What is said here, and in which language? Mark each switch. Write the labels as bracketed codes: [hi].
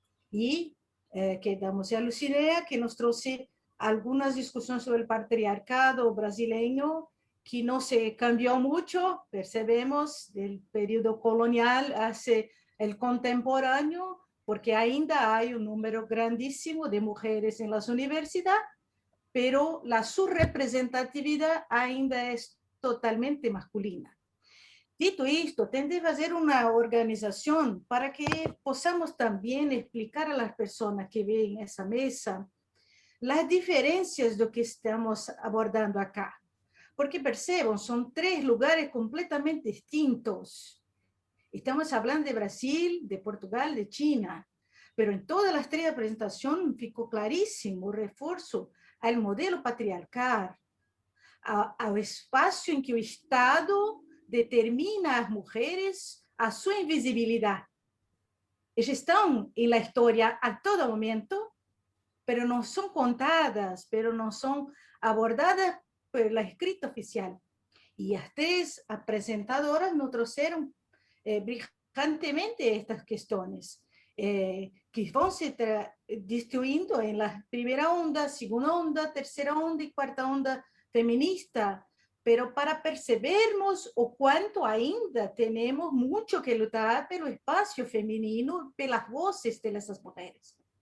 [es] Y quedamos a Lucinea, que [pt] nos trouxe [es] algunas discusiones sobre el patriarcado brasileño, que no se cambió mucho, [pt] percebemos, [es] del periodo colonial hacia el contemporáneo, porque ainda hay un número grandísimo de mujeres en las universidades, pero la subrepresentatividad ainda es totalmente masculina. Dito esto, tendré que hacer una organización para que podamos también explicar a las personas que ven esa mesa las diferencias de lo que estamos abordando acá. Porque [pt] percebam, [es] son tres lugares completamente distintos. Estamos hablando de Brasil, de Portugal, de China, pero en todas las tres presentaciones [pt] ficou clarísimo o reforço ao modelo patriarcal, ao espaço em que o Estado determina às mulheres a sua invisibilidade. Elas estão na história a todo momento, pero não são contadas, pero não são abordadas pela escrita oficial. [es] Y las tres presentadoras nos trajeron brillantemente estas cuestiones, que van se distribuyendo en la primera onda, segunda onda, tercera onda y cuarta onda feminista, [pt] pero para percebermos o cuánto ainda [es] tenemos mucho que luchar [pt] pelo espacio femenino, pelas voces [es] de esas mujeres.